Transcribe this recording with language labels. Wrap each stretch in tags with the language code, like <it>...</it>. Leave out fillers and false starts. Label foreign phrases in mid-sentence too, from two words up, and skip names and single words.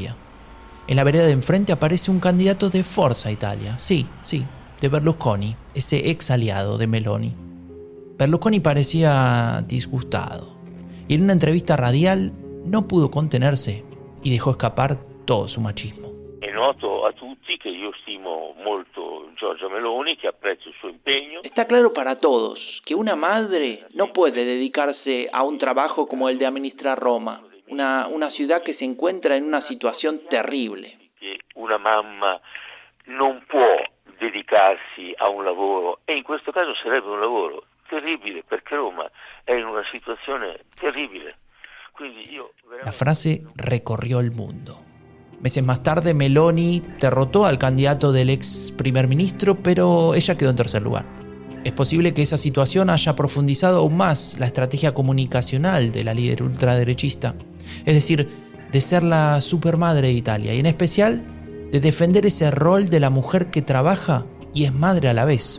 <es>En la vereda de enfrente aparece un candidato de Forza Italia. Sí, de Berlusconi, ese ex aliado de Meloni. Berlusconi parecía disgustado y en una entrevista radial no pudo contenerse y dejó escapar todo su machismo.</es> <it>È noto a tutti che io stimo molto Giorgia Meloni, che apprezzo il suo impegno.</it> <es>Está claro para todos que una madre no puede dedicarse a un trabajo como el de administrar Roma, una ciudad que se encuentra en una situación terrible.</es> <it>Che una mamma non può dedicarsi a un lavoro, e in questo caso sarebbe un lavoro terribile perché Roma è in una situazione terribile. Quindi io</it> <es>La frase recorrió el mundo. Meses más tarde, Meloni derrotó al candidato del ex primer ministro, pero ella quedó en tercer lugar. Es posible que esa situación haya profundizado aún más la estrategia comunicacional de la líder ultraderechista, es decir, de ser la supermadre de Italia y en especial de defender ese rol de la mujer que trabaja y es madre a la vez.</es>